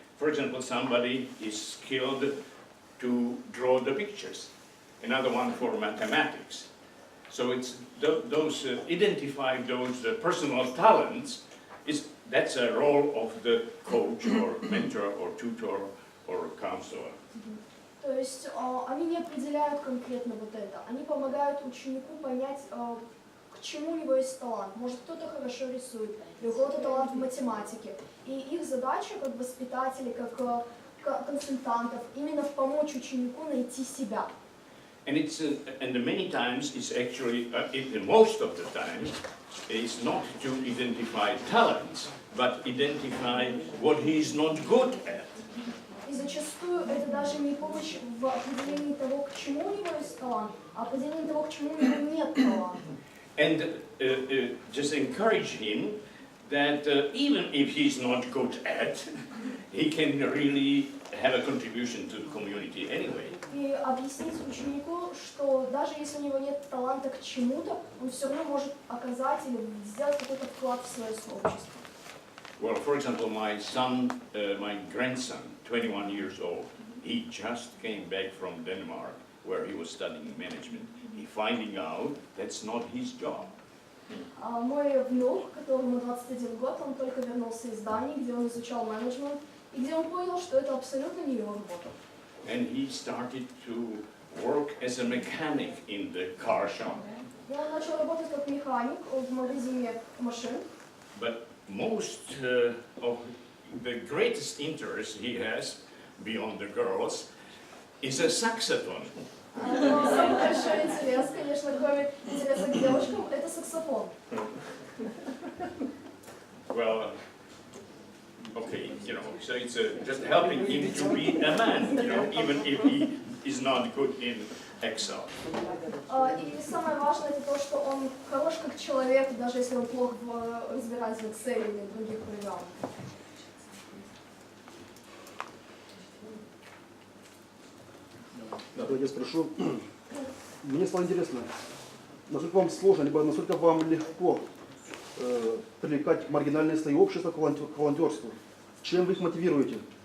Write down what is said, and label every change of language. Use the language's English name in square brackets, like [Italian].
[English] For example, somebody is skilled to draw the pictures. Another one for mathematics. So it's those identify those personal talents. That's a role of the coach or mentor or tutor or counselor. [Russian] То есть они не определяют конкретно вот это. Они помогают ученику понять, к чему у него есть талант. Может, кто-то хорошо рисует, или у кого-то талант в математике. И их задача, как воспитателей, как консультантов, именно помочь ученику найти себя. [English] And and many times it's actually, most of the time, it's not to identify talents, but identify what he is not good at. [Russian] И зачастую это даже не помощь в определении того, к чему у него есть талант, а определении того, к чему у него нет таланта. [English] And just encourage him that even if he's not good at, he can really have a contribution to the community anyway. [Russian] И объяснить ученику, что даже если у него нет таланта к чему-то, он все равно может оказать или сделать какой-то вклад в свое сообщество. [English] Well, for example, my grandson, 21 years old, he just came back from Denmark, where he was studying management. He finding out that's not his job. [Russian] Мой внук, которому 21 год, он только вернулся из Дании, где он изучал менеджмент, и где он понял, что это абсолютно не его работа. [English] And he started to work as a mechanic in the car shop. [Russian] И он начал работать как механик в магазине машин. [English] But most of the greatest interest he has, beyond the girls, is a saxophone. [Russian] Самый большой интерес, конечно, кроме интереса к девушкам, это саксофон. [English] Well, okay, you know, so it's just helping him to be a man, you know, even if he is not good in Excel. [Russian] И самое важное это то, что он хорош как человек, даже если он плохо разбирается в Excel или в других программах. Я спрошу. Мне стало интересно, насколько вам сложно, либо насколько вам легко привлекать маргинальные слои общества к волонтерству? Чем вы их мотивируете?